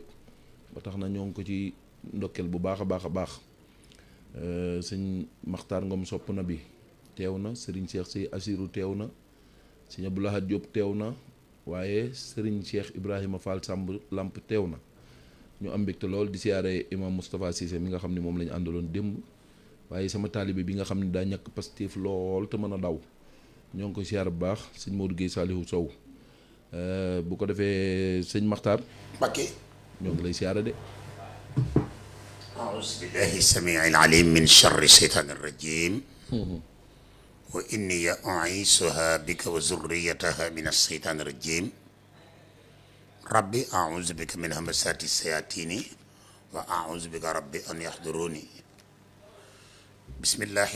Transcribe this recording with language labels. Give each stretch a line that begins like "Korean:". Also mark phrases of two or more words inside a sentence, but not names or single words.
Wolof: ba tax na ñoo ngi ko ci ndokkeel bu baax a baax a baax sëñ Maxtaar Ngom sopp na bi teew na sëriñ Cheikh Sey Asiru teew na sëñ Abdou Lahad Diop teew na waaye sëriñ Cheikh Ibrahima Fall Samb Lamp teew na ñu am mbégte lool di siyaare imam Moustapha Cissé mi nga xam ne moom la ñu àndaloon démb waaye sama taalibe bi nga xam ne daa ñàkk Pastef lool te mën a daw ñoo ngi ko siyaare bu baax sëñ Modou Guèye Salihu Sow bu ko defee sëñ Maxtaar Mbacké ñoo ngi lay siyaare de.
Arabic: أعوذ بالله السميع العليم من شر الشيطان الرجيم وإني أعيذها بك وذريتها من الشيطان الرجيم ربي أعوذ بك من همسات الشياطين وأعوذ بك ربي أن يحضروني بسم الله